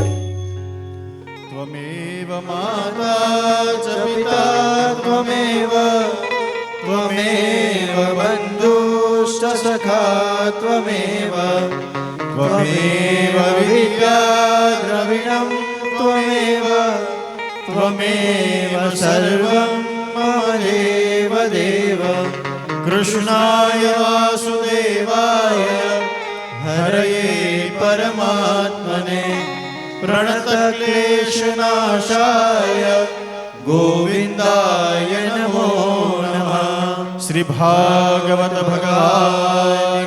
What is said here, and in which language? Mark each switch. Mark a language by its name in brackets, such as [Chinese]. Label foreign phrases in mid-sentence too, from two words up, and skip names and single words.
[Sanskrit] त्वमेव माता च पिता त्वमेव, त्वमेव बन्धुश्च सखा त्वमेव, त्वमेव विद्या द्रविणं त्वमेव, त्वमेव सर्वं मम देव देव. कृष्णाय वासुदेवाय हरये परमात्मने प्रणतक्लेशनाशाय गोविन्दाय नमो नमः। श्री भागवत भगवान